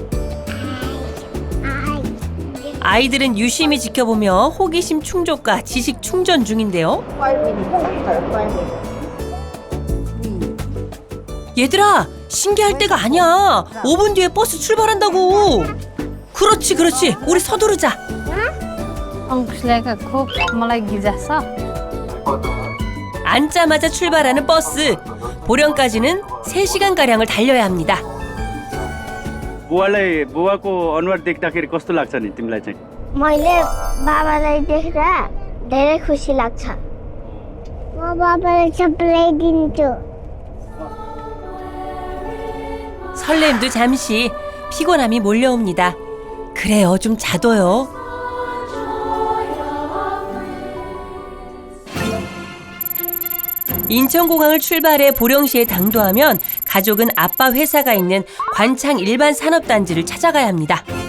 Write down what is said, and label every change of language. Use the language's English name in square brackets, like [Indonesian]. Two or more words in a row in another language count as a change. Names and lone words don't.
[Korean] 아이들은 유심히 지켜보며 호기심 충족과 지식 충전 중인데요. 얘들아, 신기할 때가 아니야. 5분 뒤에 버스 출발한다고. 그렇지, 그렇지. 우리 서두르자. [Nepali] अङ्कुशलाई खुब मलाई गिजाछ [Korean] 앉자마자 출발하는 버스. 보령까지는 3시간가량을 달려야 합니다. [Nepali] बुवाको अनुहार देख्दाखेरि कस्तो लाग्छ नि तिमीलाई चाहिँ? मैले बाबालाई देख्दा धेरै खुसी लाग्छ। म बाबालाई सबलाई दिन्छु। [Korean] 설렘도 잠시, 피곤함이 몰려옵니다. 그래요, 좀 자둬요. 인천공항을 출발해 보령시에 당도하면 가족은 아빠 회사가 있는 관창 일반 산업단지를 찾아가야 합니다.